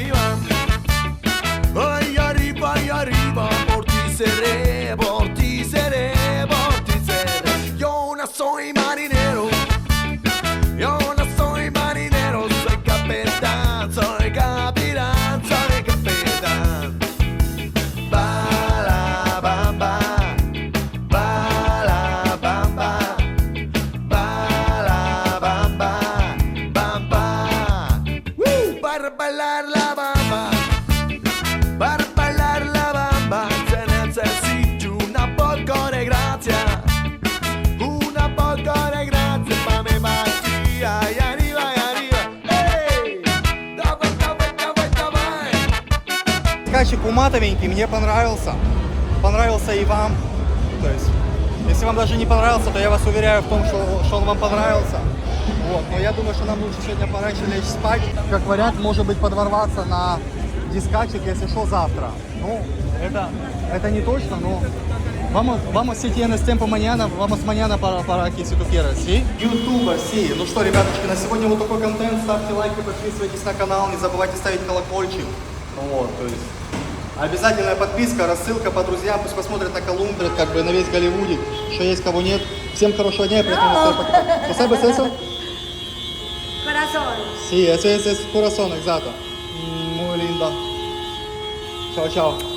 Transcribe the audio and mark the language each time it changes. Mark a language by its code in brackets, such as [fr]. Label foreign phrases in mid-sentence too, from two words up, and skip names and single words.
[es] y arriba, por ti seré, por ti seré, por ti seré. Yo no soy marinero, yo no soy marinero, soy capitán, soy capitán, soy capitán. Ba la bamba, ba la bamba, ba la bamba, bamba. Para bailar la bamba, para bailar la bamba, se necesita una poco de gracia, una poco de gracia pa' mi María, y arriba, ey, [ru] давай, давай, давай, давай. Скачек уматовенький, мне понравился. Понравился и вам. То есть, если вам даже не понравился, то я вас уверяю в том, что он вам понравился. Вот. Но я думаю, что нам лучше сегодня пораньше лечь спать. Как вариант, может быть, подворваться на дискачек, если что, завтра. Ну, это не точно, но [es] vamos si tienes tiempo mañana, vamos mañana para aquí, si tú quieres, ¿sí? YouTube, sí. [ru] Ну что, ребяточки, на сегодня вот такой контент. Ставьте лайки, подписывайтесь на канал, не забывайте ставить колокольчик. Вот, то есть обязательная подписка, рассылка по друзьям, пусть посмотрят на Колумбию, как бы на весь Голливудик, что есть, кого нет. Всем хорошего дня, приятного настроения. [es] ¿Tú sabes eso? Corazón. Sí, eso es corazón, exacto. Muy lindo. Chao, chao.